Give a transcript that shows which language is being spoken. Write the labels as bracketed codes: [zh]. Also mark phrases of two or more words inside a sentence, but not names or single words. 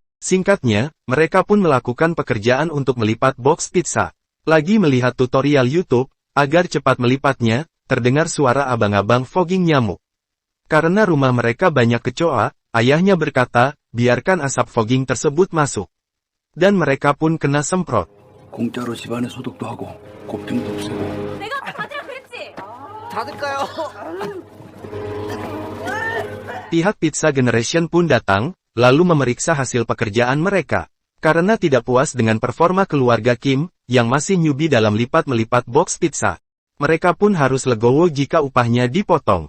[id] Singkatnya, mereka pun melakukan pekerjaan untuk melipat box pizza. Lagi melihat tutorial YouTube, agar cepat melipatnya, terdengar suara abang-abang fogging nyamuk. Karena rumah mereka banyak kecoa, ayahnya berkata, biarkan asap fogging tersebut masuk. Dan mereka pun kena semprot. [ko] 공짜로 집안에 소독도 하고 곱등도 없애고. 내가 받으라 그랬지. 닫을까요? [id] Pihak Pizza Generation pun datang, lalu memeriksa hasil pekerjaan mereka. Karena tidak puas dengan performa keluarga Kim, yang masih newbie dalam lipat-melipat box pizza. Mereka pun harus legowo jika upahnya dipotong.